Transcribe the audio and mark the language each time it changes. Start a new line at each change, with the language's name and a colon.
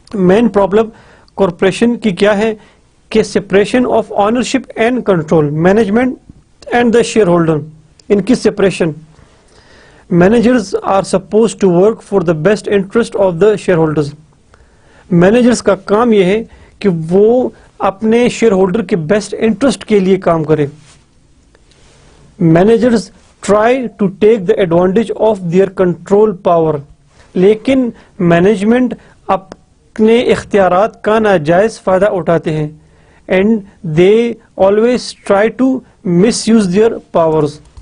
English: Main problem corporation
Urdu: کی کیا ہے کہ
English: separation of ownership and control, management and the shareholder,
Urdu: ان کی
English: separation. Managers are supposed to work for the best interest of the shareholders.
Urdu: Managers کا کام یہ ہے کہ وہ اپنے شیئر ہولڈر کے بیسٹ انٹرسٹ کے لیے کام کرے.
English: Managers try to take the advantage of their control power,
Urdu: لیکن مینجمنٹ اپنے اختیارات کا ناجائز فائدہ اٹھاتے ہیں
English: and they always try to misuse their powers.